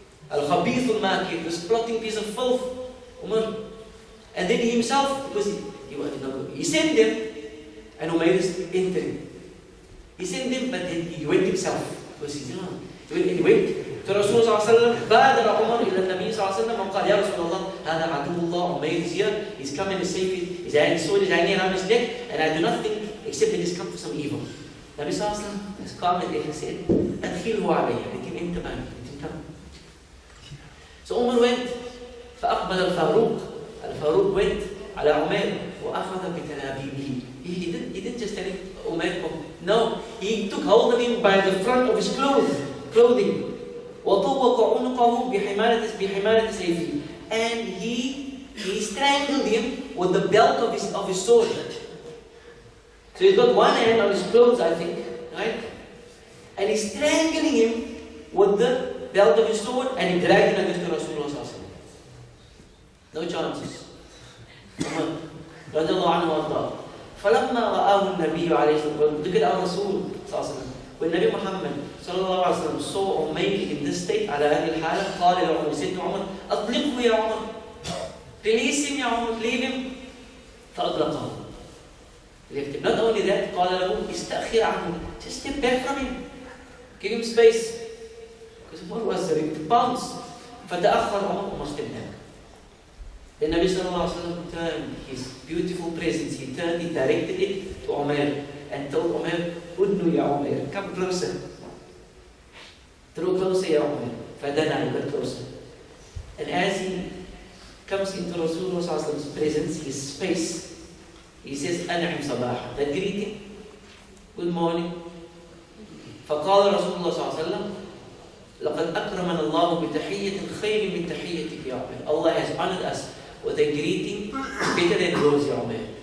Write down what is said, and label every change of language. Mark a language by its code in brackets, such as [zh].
[en] Al-Khabith al-Makir, this plotting piece of filth, Umar. And then he himself, because he sent them, and Umayr is entering. He sent them, but then he went himself. Because he went to Rasulullah sallallahu alaihi wasallam. [ar] بادر عمر إلى النبي صلى الله عليه وسلم وقال يا رسول الله هذا عدو الله [en] Umayr is here. He's coming to save you. His sword is hanging around his neck, and I do not think except that he's come for some evil. Nabi sallallahu alaihi wasallam is calm and he said, [ar] أدخله علي. [en] Let him enter, man. Let him come. So Umar went. [ar] فأقبل الفاروق [en] went [ar] على عمير وأخذ بتلابيبه. [en] He didn't just tell him, Umayr, no, he took hold of him by the front of his clothing. [ar] وَطُوَّقَ عُنُقَهُ بِحِمَارَةِ سَيْفِهِ. [en] And he strangled him with the belt of his sword. So he's got one hand on his clothes, I think, right? And he's strangling him with the belt of his sword, and he dragged him against Rasulullah. No chances. [ar] رضي الله عنه وارضاه. فلما رآه النبي عليه الصلاة والسلام, [en] look at our Rasul [ar] صلى الله عليه وسلم. [en] When Nabi Muhammad صلى الله عليه وسلم saw Umayr in this state, [ar] على هذه الحالة, قال له, [en] he said to Umar, [ar] أطلقه يا عمر. [en] Release him, ya Umar, leave him. [ar] فأطلقه. [en] Left him. Not only that, [ar] قال له, استأخر عنه. [en] Just step back from him. Give him space. Because Umar was ready to pounce. [ar] فَتَأَخَّرَ عُمَرُ وَمَا [en] stepped back. The Nabi sallallahu alaihi wasallam turned his beautiful presence, he directed it to Umayr and told Umayr, [ar] "Udnu ya Umayr, [en] come closer. Draw closer ya Umayr." فَدَنَا, he got closer. And as he comes into Rasulullah sallallahu alaihi wasallam's presence, his space, he says, [ar] "An'im sabah." [en] That greeting, good morning. [ar] فقال رسول الله صلى الله عليه وسلم لقد أكرمنا الله بتحية خير من تحيتك يا عمر. [en] Allah has honored us with a greeting better than yours, Ya Umayr.